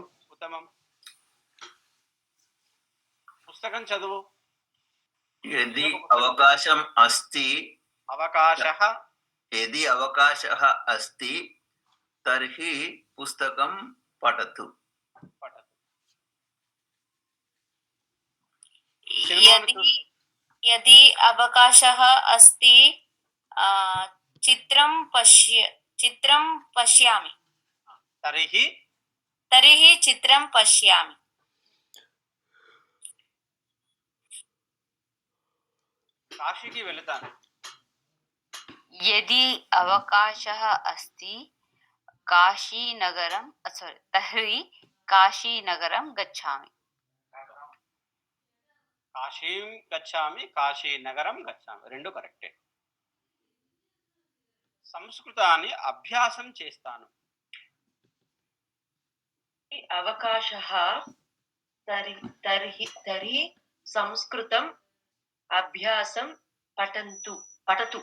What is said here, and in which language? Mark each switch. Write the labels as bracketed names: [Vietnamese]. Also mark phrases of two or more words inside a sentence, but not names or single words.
[Telugu] ఉత్తమం. పుస్తకం చదువు. [Sanskrit] యది అవకాశం అస్తి, అవకాశః, యది అవకాశः అస్తి తర్హి పుస్తకం పఠతు. పఠతు. यदि अवकाशः अस्ति चित्रं पश्यामि, तर्हि चित्रं पश्यामि. [Telugu] కాశీకి వెళతాను. [Sanskrit] यदि अवकाशः अस्ति काशीनगरं तर्हि काशीनगरं गच्छामि. కాశీం గచ్చామి, కాశీ నగరం గచ్చామి, [Telugu] రెండు కరెక్టే. సంస్కృతాన్ని అభ్యాసం చేస్తాను. [Sanskrit] అవకాశः తర్హి సంస్కృతం అభ్యాసం పఠతు